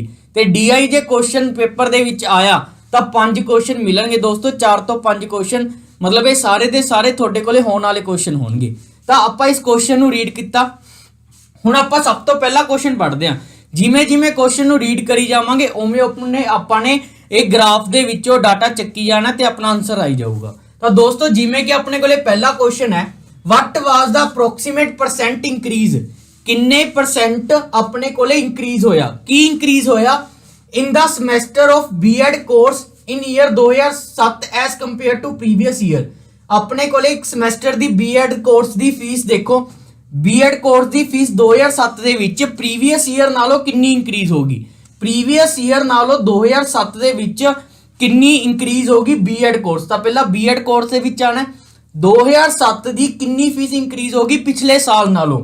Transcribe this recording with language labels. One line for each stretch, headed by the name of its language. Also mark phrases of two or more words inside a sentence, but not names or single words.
Punjabi: ਤੇ ਡੀਆਈ ਜੇ
English: question paper
Punjabi: ਦੇ ਵਿੱਚ ਆਇਆ ਤਾਂ 5 ਕੁਐਸਚਨ ਮਿਲਣਗੇ ਦੋਸਤੋ, 4 ਤੋਂ 5 ਕੁਐਸਚਨ, ਮਤਲਬ ਇਹ ਸਾਰੇ ਦੇ ਸਾਰੇ ਤੁਹਾਡੇ ਕੋਲੇ ਹੋਣ ਵਾਲੇ ਕੁਐਸਚਨ ਹੋਣਗੇ। ਤਾਂ ਆਪਾਂ ਇਸ ਕੁਐਸਚਨ ਨੂੰ ਰੀਡ ਕੀਤਾ। ਹੁਣ ਆਪਾਂ ਸਭ ਤੋਂ ਪਹਿਲਾ ਕੁਐਸਚਨ ਪੜ੍ਹਦੇ ਹਾਂ। ਜਿਵੇਂ ਜਿਵੇਂ ਕੁਐਸਚਨ ਨੂੰ ਰੀਡ ਕਰੀ ਜਾਵਾਂਗੇ ਉਵੇਂ ਆਪਾਂ ਨੇ ਇਹ ਗ੍ਰਾਫ ਦੇ ਵਿੱਚੋਂ ਡਾਟਾ ਚੱਕੀ ਜਾਣਾ ਤੇ ਆਪਣਾ ਆਨਸਰ ਆਈ ਜਾਊਗਾ। ਤਾਂ ਦੋਸਤੋ ਜਿਵੇਂ ਕਿ ਆਪਣੇ ਕੋਲੇ ਪਹਿਲਾ ਕੁਐਸਚਨ ਹੈ,
English: what was the approximate percent increase,
Punjabi: ਕਿੰਨੇ ਪਰਸੈਂਟ ਆਪਣੇ ਕੋਲੇ ਇੰਕਰੀਜ਼ ਹੋਇਆ,
English: ਕੀ ਇੰਕਰੀਜ਼ ਹੋਇਆ in the semester of B.Ed course in year 2007 as compared to previous year।
Punjabi: ਆਪਣੇ ਕੋਲੇ ਇੱਕ ਸਮੈਸਟਰ ਦੀ B.Ed ਕੋਰਸ ਦੀ ਫੀਸ ਦੇਖੋ, B.Ed ਕੋਰਸ ਦੀ ਫੀਸ 2007 ਦੇ ਵਿੱਚ
English: previous year
Punjabi: ਨਾਲੋਂ ਕਿੰਨੀ ਇੰਕਰੀਜ਼ ਹੋਗੀ,
English: previous year
Punjabi: ਨਾਲੋਂ 2007 ਦੇ ਵਿੱਚ ਕਿੰਨੀ ਇੰਕਰੀਜ਼ ਹੋਗੀ B.Ed ਕੋਰਸ। ਤਾਂ ਪਹਿਲਾਂ B.Ed ਕੋਰਸ ਦੇ ਵਿੱਚ ਆਣਾ 2007 ਦੀ ਕਿੰਨੀ ਫੀਸ ਇੰਕਰੀਜ਼ ਹੋਗੀ ਪਿਛਲੇ ਸਾਲ ਨਾਲੋਂ।